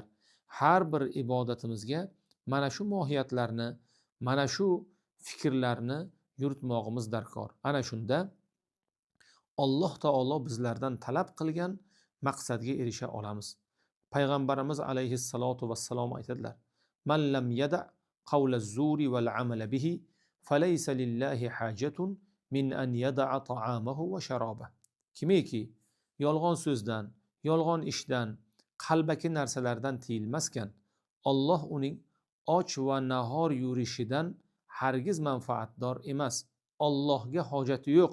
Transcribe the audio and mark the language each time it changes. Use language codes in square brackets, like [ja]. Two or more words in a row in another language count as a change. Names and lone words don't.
[uz] Har bir ibodatimizga mana shu mohiyatlarni, mana shu fikrlarni yuritmog'imiz darkor. Ana shunda Alloh taolo bizlardan talab qilgan maqsadga erisha olamiz. Payg'ambarimiz [ar] عليه الصلاة والسلام [uz] aytadilar: [ar] "من لم يدع قول الزور والعمل به فليس لله حاجة من أن يدع طعامه وشرابه." [uz] Kimiki yolg'on so'zdan, yolg'on ishdan, qalbaki narsalardan tiyilmaskan, Alloh uning och va nahor yurishidan hargiz manfaatdor emas. Allohga hojati yo'q.